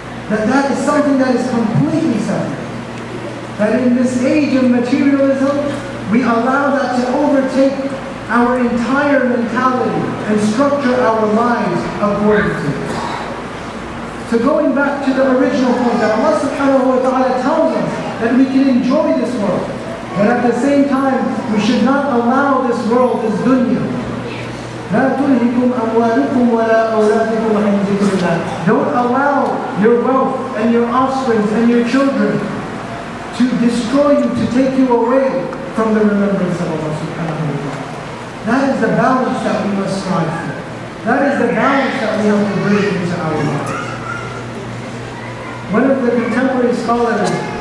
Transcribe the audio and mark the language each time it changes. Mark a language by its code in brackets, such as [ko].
[en] That is something that is completely separate. That in this age of materialism, we allow that to overtake our entire mentality and structure our lives according to it. So going back to the original point, that Allah subhanahu wa ta'ala tells us that we can enjoy this world, but at the same time, we should not allow this world, this dunya. [ar] لا تلهكم أموالكم ولا أولادكم عن ذكر الله. [en] Don't allow your wealth and your offspring and your children to destroy you, to take you away from the remembrance of Allah subhanahu wa ta'ala. That is the balance that we must strive for. That is the balance that we have to bring into our lives. One of the contemporary scholars